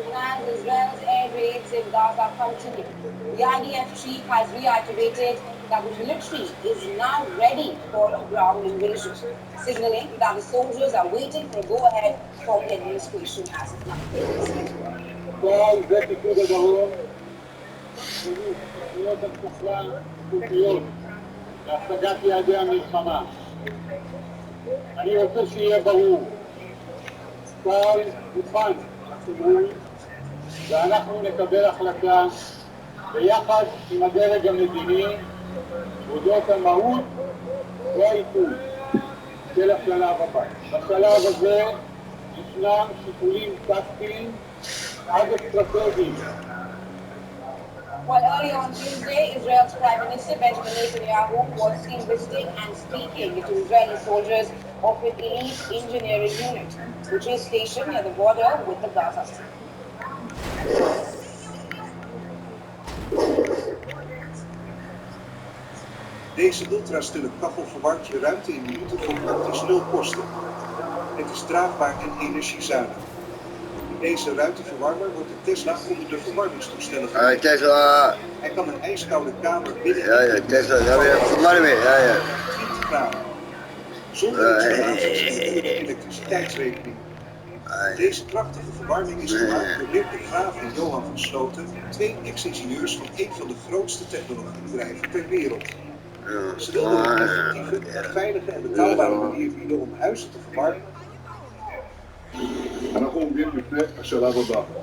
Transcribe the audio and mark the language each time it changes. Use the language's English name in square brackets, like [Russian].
[English] And as Israel's air raids in Gaza continue, the IDF chief has reiterated that the military is now ready for a ground invasion, signaling that the soldiers are waiting for a go-ahead from the administration as of now. [Hebrew] כל זה פיקוד הדרום, תוכניות התקפה חוקיות להשגת יעדי המלחמה. אני רוצה שיהיה ברור, צה"ל מוכן ציבורי, ואנחנו נקבל החלטה ביחד עם הדרג המדיני אודות המהות והעיתוי של השלב הבא. בשלב הזה ישנם שיקולים טקטיים עד אסטרטגיים. [English] While earlier on Tuesday, Israel's Prime Minister Benjamin Netanyahu was seen visiting and speaking to Israeli soldiers of an elite engineering unit, which is stationed near the border with the Gaza Strip. [Dutch] Deze ultrastille kachel verwarmt je ruimte in minuten voor praktisch 0 kosten. Het is draagbaar en energiezuinig. Deze ruimteverwarmer wordt de Tesla onder de verwarmingstoestellen gebruikt. Tesla. Hij kan een ijskoude kamer binnen Ja, Tesla. Ja, weer verwarming. Ja. 20 graden. Zonder installaties en de elektriciteitsrekening. Deze krachtige verwarming is gemaakt door Dirk de Graaf en Johan van Sloten, 2 ex-ingenieurs van een van de grootste technologiebedrijven ter wereld. Ze wilden een effectieve, veilige en betaalbare manier bieden om huizen te verwarmen. [Hebrew] אנחנו עומדים לפני השלב הבא.